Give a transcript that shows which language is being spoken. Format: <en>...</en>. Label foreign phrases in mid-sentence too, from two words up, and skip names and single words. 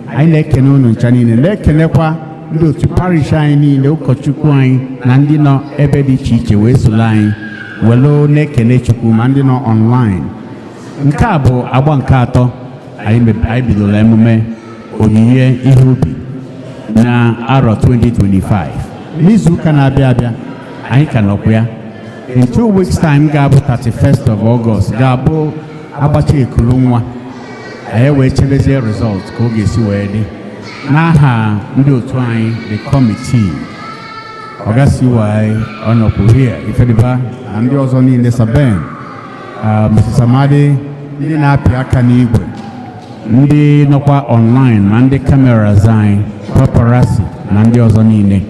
<ig>Anyị na-ekene unu ncha niile. Na-ekenekwa ndị otu parish anyị niile, ụkọchukwu anyị, na ndị nọ ebe dị iche iche wee soro anyị. Welu na-ekene Chukwu ma ndị nọ online. Nke a bụ agba nke atọ anyị meb-, anyị bidoro emume onyinye ihe ubi na arọ twenty twenty-five. N'izu ụka na-abịa abịa, anyị ka nọkwa ya.</ig> <en>In two weeks time ga-abụ thirty-first of August,</en> <ig>ga-abụ agbacha ekulu nwa. Anyị wee chebezie result ka ọ ga-esi wee dị. N'aha ndị otu anyị,</ig> <en>the committee,</en> <ig>Oga C Y, ọ nọkwa here, Ifediba, na ndị ọzọ niile, Saben, uh, Missus Amadi, ndị na-apị aka n'igwe, ndị nọkwa online, ma ndị cameras anyị, paparazzi, na ndị ọzọ niile.</ig>